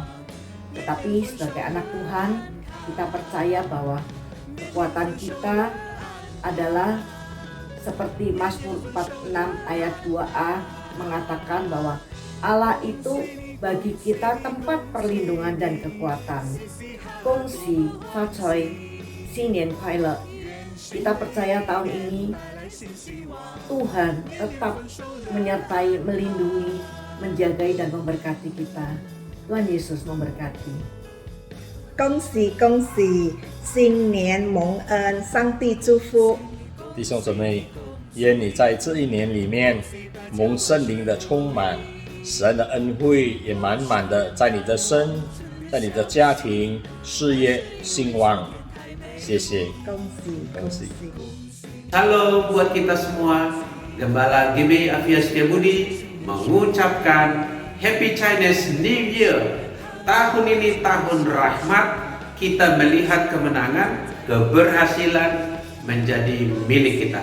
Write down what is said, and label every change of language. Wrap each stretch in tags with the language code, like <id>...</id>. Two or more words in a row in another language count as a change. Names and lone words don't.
<id>Tetapi sebagai anak Tuhan, kita percaya bahwa kekuatan kita adalah seperti Mazmur 46 ayat 2a mengatakan bahwa Allah itu bagi kita tempat perlindungan dan kekuatan.</id> <zh>恭喜发财新年快乐.</zh> <id>Kita percaya tahun ini Tuhan tetap menyertai, melindungi, menjagai dan memberkati kita. Tuhan Yesus memberkati.</id> <zh>恭喜恭喜，新年蒙恩，上帝祝福。弟兄姊妹，愿你在这一年里面蒙圣灵的充满，神的恩惠也满满的在你的身，在你的家庭、事业兴旺。谢谢，恭喜恭喜！</zh> <id>Halo buat kita semua, Gembala GBI Afia Setiabudi mengucapkan</id> <en>Happy Chinese New Year.</en> <id>Tahun ini tahun rahmat, kita melihat kemenangan, keberhasilan menjadi milik kita.</id>